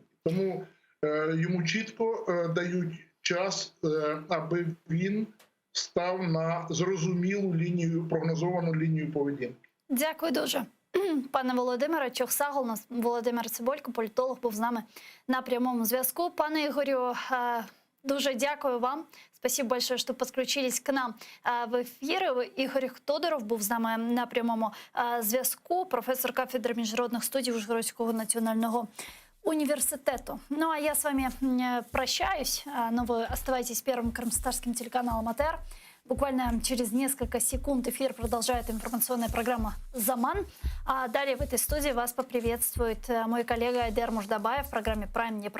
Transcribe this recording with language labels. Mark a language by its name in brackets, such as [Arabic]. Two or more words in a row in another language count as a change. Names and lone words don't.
[Ukrainian] Тому йому чітко дають час, аби він став на зрозумілу лінію, прогнозовану лінію поведінки. Дякую дуже. Пане Володимире, Чохсагол, Володимир Цибулько, політолог, був з нами на прямому зв'язку. Пане Ігорю, дуже дякую вам. [Russian] Спасибо большое, что подключились к нам в ефір. [Ukrainian] Ігор Тодоров був з нами на прямому зв'язку, професор кафедри міжнародних студій Ужгородського національного университету. [Russian] Ну а я с вами прощаюсь. Но вы оставайтесь первым крымстарским телеканалом АТР. Буквально через несколько секунд эфир продолжает информационная программа «Заман». А далее в этой студии вас поприветствует мой коллега Айдер Муждабаев в программе «Прайм».